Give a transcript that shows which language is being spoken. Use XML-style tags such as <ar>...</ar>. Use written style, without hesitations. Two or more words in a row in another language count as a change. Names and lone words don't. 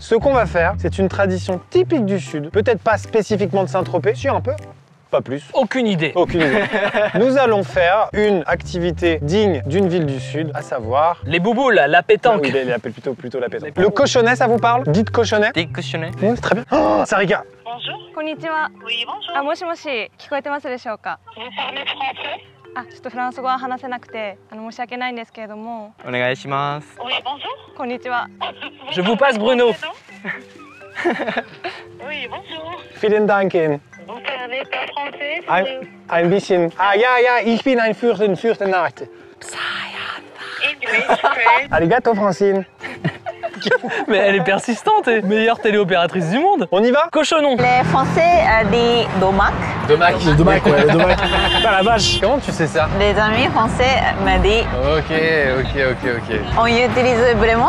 <fr>Ce qu'on va faire, c'est une tradition typique du sud. Peut-être pas spécifiquement de Saint-Tropez, si un peu. Pas plus. Aucune idée. Aucune idée. Nous allons faire une activité digne d'une ville du sud, à savoir... Les bouboules, la pétanque. Oui, il appelle plutôt la pétanque. Le cochonnet, ça vous parle? Dites cochonnet. Des cochonnets. Oui, très bien. Oh, Sarika. Bonjour.</fr> <ja>こんにちは。</ja> <fr>Oui, bonjour.</fr> <ja>もしもし、聞こえてますでしょうか。</ja> <fr>Vous parlez français?</fr> <ja>ちょっとフランス語は話せなくて、申し訳ないんですけれども。お願いします。</ja> <fr>Oui, bonjour.</fr> <ja>こんにちは。</ja> <fr>Je vous passe Bruno. Oui, bonjour.</fr> <de>Vielen Dank.</de> <fr>Vous parlez pas français?</fr> <de>Ein bisschen. Ah, ja, ich bin ein Fürstenart.</de> <en>English, great. Arigato, Francine.</en> <fr>Mais elle est persistante et meilleure téléopératrice du monde. On y va? Cochonnon. Les Français disent domac. Domac. Le domac, ouais, le domac. Pas la vache. Comment tu sais ça? Les amis français me disent Ok. on y utilise vraiment.</fr>